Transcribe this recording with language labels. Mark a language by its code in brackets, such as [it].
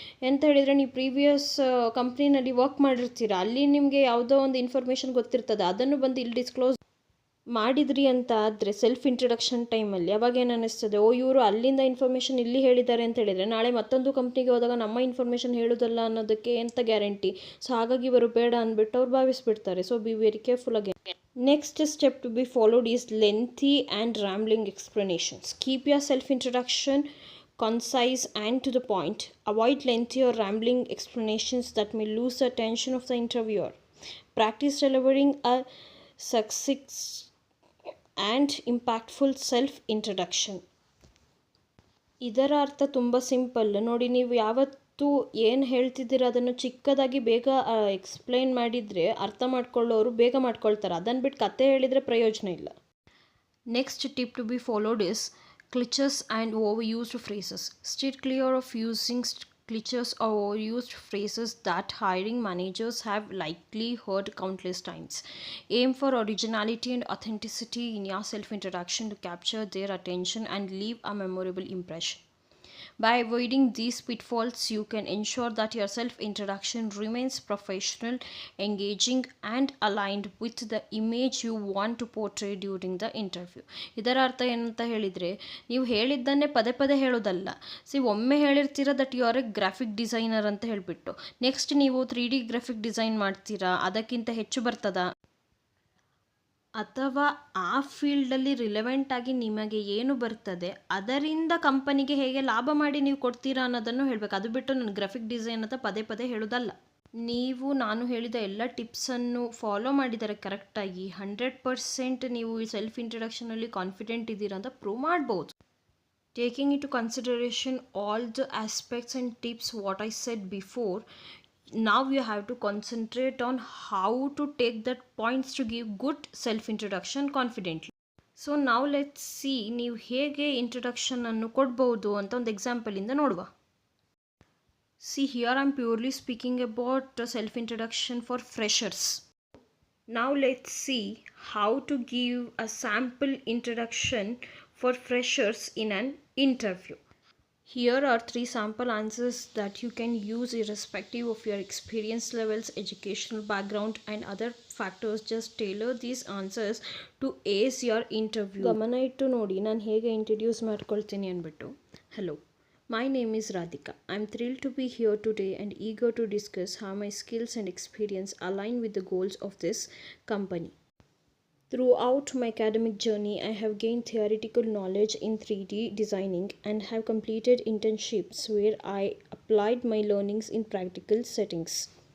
[kn] ಎಂತ ಹೇಳಿದರೆ, ನೀವು ಪ್ರೀವಿಯಸ್ ಕಂಪ್ನಿನಲ್ಲಿ ವರ್ಕ್ ಮಾಡಿರ್ತೀರ, ಅಲ್ಲಿ ನಿಮಗೆ ಯಾವುದೋ ಒಂದು ಇನ್ಫಾರ್ಮೇಷನ್ ಗೊತ್ತಿರ್ತದೆ, ಅದನ್ನು ಬಂದು ಇಲ್ಲಿ ಡಿಸ್ಕ್ಲೋಸ್ ಮಾಡಿದ್ರಿ ಅಂತ ಆದರೆ ಸೆಲ್ಫ್ ಇಂಟ್ರಡಕ್ಷನ್ ಟೈಮಲ್ಲಿ ಅವಾಗ ಏನು ಅನ್ನಿಸ್ತದೆ, ಇವರು ಅಲ್ಲಿಂದ ಇನ್ಫಾರ್ಮೇಷನ್ ಇಲ್ಲಿ ಹೇಳಿದ್ದಾರೆ ಅಂತ ಹೇಳಿದರೆ ನಾಳೆ ಮತ್ತೊಂದು ಕಂಪ್ನಿಗೆ ಹೋದಾಗ ನಮ್ಮ ಇನ್ಫಾರ್ಮೇಷನ್ ಹೇಳೋದಲ್ಲ ಅನ್ನೋದಕ್ಕೆ ಎಂಥ ಗ್ಯಾರಂಟಿ. ಸೊ ಹಾಗಾಗಿ ಇವರು ಬೇಡ ಅಂದ್ಬಿಟ್ಟು ಅವ್ರು ಭಾವಿಸ್ಬಿಡ್ತಾರೆ. [en] So be very careful again. Next step to be followed is lengthy and rambling explanations. Keep your self-introduction concise and to the point. Avoid lengthy or rambling explanations that may lose the attention of the interviewer. Practice delivering a succinct and impactful self introduction. [kn] ಇದರ ಅರ್ಥ ತುಂಬ simple ನೋಡಿ. ನೀವು ಯಾವತ್ತೂ ಏನು ಹೇಳ್ತಿದ್ದೀರ ಅದನ್ನು ಚಿಕ್ಕದಾಗಿ ಬೇಗ ಎಕ್ಸ್ಪ್ಲೈನ್ ಮಾಡಿದರೆ ಅರ್ಥ ಮಾಡ್ಕೊಳ್ಳೋರು ಬೇಗ ಮಾಡ್ಕೊಳ್ತಾರೆ. ಅದನ್ನು ಬಿಟ್ಟು ಕತೆ ಹೇಳಿದರೆ ಪ್ರಯೋಜನ ಇಲ್ಲ. [en] Next tip to be followed is cliches and overused phrases. Steer clear of using cliches or overused phrases that hiring managers have likely heard countless times. Aim for originality and authenticity in your self-introduction to capture their attention and leave a memorable impression. By avoiding these pitfalls, you can ensure that your self-introduction remains professional, engaging, and aligned with the image you want to portray during the interview. [kn] ಇದರ ಅರ್ಥ ಏನಂತ ಹೇಳಿದರೆ, ನೀವು ಹೇಳಿದ್ದನ್ನೇ ಪದೇ ಪದೇ ಹೇಳೋದಲ್ಲ. ಒಮ್ಮೆ ಹೇಳಿರ್ತೀರ [en] that you are a graphic designer [kn] ಅಂತ ಹೇಳಿಬಿಟ್ಟು ನೆಕ್ಸ್ಟ್ ನೀವು 3D ಗ್ರಾಫಿಕ್ ಡಿಸೈನ್ ಮಾಡ್ತೀರಾ, ಅದಕ್ಕಿಂತ ಹೆಚ್ಚು ಬರ್ತದಾ, ಅಥವಾ ಆ ಫೀಲ್ಡಲ್ಲಿ ರಿಲೆವೆಂಟಾಗಿ ನಿಮಗೆ ಏನು ಬರ್ತದೆ ಅದರಿಂದ ಕಂಪನಿಗೆ ಹೇಗೆ ಲಾಭ ಮಾಡಿ ನೀವು ಕೊಡ್ತೀರಾ ಅನ್ನೋದನ್ನು ಹೇಳಬೇಕು. ಅದು ಬಿಟ್ಟು ನಾನು ಗ್ರಾಫಿಕ್ ಡಿಸೈನ್ ಅಂತ ಪದೇ ಪದೇ ಹೇಳೋದಲ್ಲ. ನೀವು ನಾನು ಹೇಳಿದ ಎಲ್ಲ ಟಿಪ್ಸನ್ನು ಫಾಲೋ ಮಾಡಿದರೆ ಕರೆಕ್ಟಾಗಿ 100% ನೀವು ಈ ಸೆಲ್ಫ್ ಇಂಟ್ರಡಕ್ಷನಲ್ಲಿ ಕಾನ್ಫಿಡೆಂಟ್ ಇದ್ದೀರಾ ಅಂತ ಪ್ರೂವ್ ಮಾಡ್ಬೋದು. [en] Taking into consideration all the aspects and tips what I said before, now you have to concentrate on how to take that points to give good self introduction confidently. So now let's see [kn] ನೀವು ಹೇಗೆ introduction ಅನ್ನು ಕೊಡ್ಬೋದು ಅಂತ ಒಂದು example ಇಂದ ನೋಡುವ. [en] See, here I'm purely speaking about self introduction for freshers. Now let's see how to give a sample introduction for freshers in an interview. Here are 3 sample answers that you can use irrespective of your experience levels, educational background, and other factors. Just tailor these answers to ace your interview. [kn] ಗಮನ ಇಟ್ಟು ನೋಡಿ ನಾನು ಹೇಗೆ introduce ಮಾಡ್ಕೊಳ್ತೀನಿ ಅಂದ್ಬಿಟ್ಟು. [en] Hello, my name is Radhika. I'm thrilled to be here today and eager to discuss how my skills and experience align with the goals of this company. Throughout my academic journey, I have gained theoretical knowledge in 3D designing and have completed internships where I applied my learnings in practical settings.